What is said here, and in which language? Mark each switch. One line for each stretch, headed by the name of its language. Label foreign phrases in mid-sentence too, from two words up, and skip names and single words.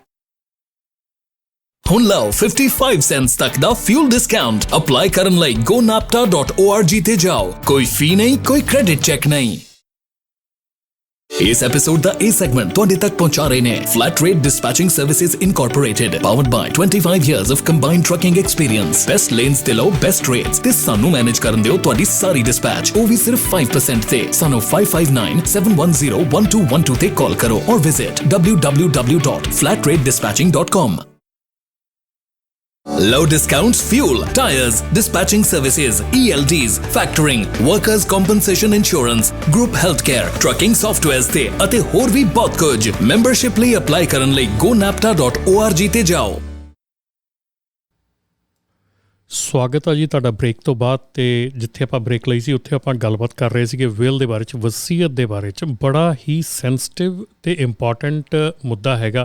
Punjabi: ਹੁਣ ਲਓ 55 ਸੈਂਟਸ ਤੱਕ ਦਾ
English: fuel discount.
Punjabi: ਅਪਲਾਈ ਕਰਨ ਲਈ gonapta.org ਤੇ ਜਾਓ। ਕੋਈ ਫੀ ਨਹੀਂ, ਕੋਈ
English: credit check
Punjabi: ਨਹੀਂ। ਇਸ ਐਪੀਸੋਡ ਦਾ ਇਹ ਸੈਗਮੈਂਟ ਤੁਹਾਡੇ ਤੱਕ ਪਹੁੰਚਾ ਰਹੇ ਨੇ ਫਲੈਟ ਰੇਟ ਡਿਸਪੈਚਿੰਗ ਸਰਵਿਸਿਜ਼ ਇਨਕੋਰਪੋਰੇਟਡ,
English: powered by 25 years of combined trucking experience। best lanes
Punjabi: ਤੇ ਲਓ
English: best rates
Punjabi: ਤੇ ਸਾਨੂੰ ਮੈਨੇਜ ਕਰਨ ਦਿਓ ਤੁਹਾਡੀ ਸਾਰੀ ਡਿਸਪੈਚ, ਉਹ ਵੀ ਸਿਰਫ 5% ਤੇ। ਸਾਨੂੰ 5597101212 ਤੇ ਕਾਲ ਕਰੋ ਔਰ ਵਿਜ਼ਿਟ www.flatratedispatching.com।
English: Low discounts, fuel, tires, dispatching services, ELDs, factoring, workers' compensation insurance, group healthcare, trucking softwares
Punjabi: ਤੇ ਅਤੇ ਹੋਰ ਵੀ ਬਹੁਤ ਕੁਝ। ਮੈਂਬਰਸ਼ਿਪ ਲਈ ਅਪਲਾਈ ਕਰਨ ਲਈ gonapta.org ਤੇ ਜਾਓ। ਸਵਾਗਤ ਆ ਜੀ ਤੁਹਾਡਾ ਬ੍ਰੇਕ ਤੋਂ ਬਾਅਦ। ਤੇ ਜਿੱਥੇ ਆਪਾਂ ਬ੍ਰੇਕ ਲਈ ਸੀ ਉੱਥੇ ਆਪਾਂ ਗੱਲਬਾਤ ਕਰ ਰਹੇ ਸੀਗੇ ਵਿਲ ਦੇ ਬਾਰੇ 'ਚ, ਵਸੀਅਤ ਦੇ ਬਾਰੇ 'ਚ। ਬੜਾ ਹੀ ਸੈਂਸਿਟਿਵ ਤੇ ਇੰਪੋਰਟੈਂਟ ਮੁੱਦਾ ਹੈਗਾ।